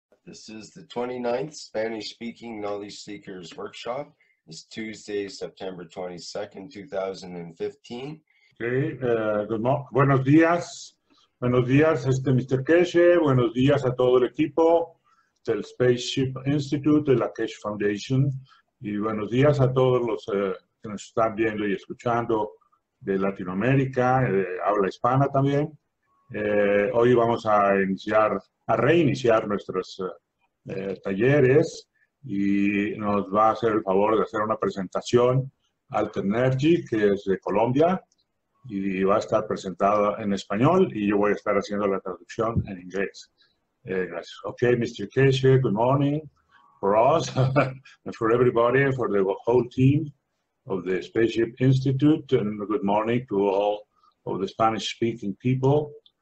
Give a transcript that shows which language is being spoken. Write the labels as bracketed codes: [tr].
[en] This is the 29th Spanish-speaking Knowledge Seekers Workshop. It's Tuesday, September 22nd, 2015. [es] Okay, buenos días. Buenos días, Mr. Keshe. Buenos días a todo el equipo del Spaceship Institute de la Keshe Foundation. Y buenos días a todos los que nos están viendo y escuchando de Latinoamérica, habla hispana también. Hoy vamos a reiniciar nuestros talleres y nos va a hacer el favor de hacer una presentación Enrique, que es de Colombia, y va a estar presentada en español y yo voy a estar haciendo la traducción en inglés. Gracias. Okay, Mr. [en] Keshe, good morning for us and for everybody, for the whole team of the Spaceship Institute, and good morning to all of the Spanish-speaking people.